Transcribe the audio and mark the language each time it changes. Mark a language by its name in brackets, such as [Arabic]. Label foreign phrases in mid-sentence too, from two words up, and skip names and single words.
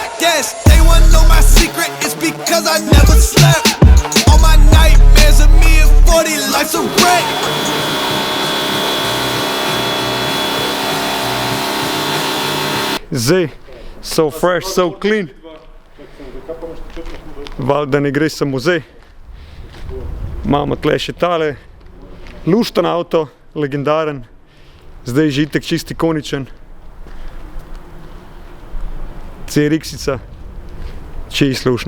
[English] Yes, they wanna know my secret, it's because I never slept. All my nightmares of me at 40, life's a wreck. Zdaj, so fresh, so clean. [Slovenian] Valjda ne gre samo zdaj. Imamo tle še tale lušten avto, legendaren. Zdaj že itak čisti ikoničen. CRX-ica, če je slušna.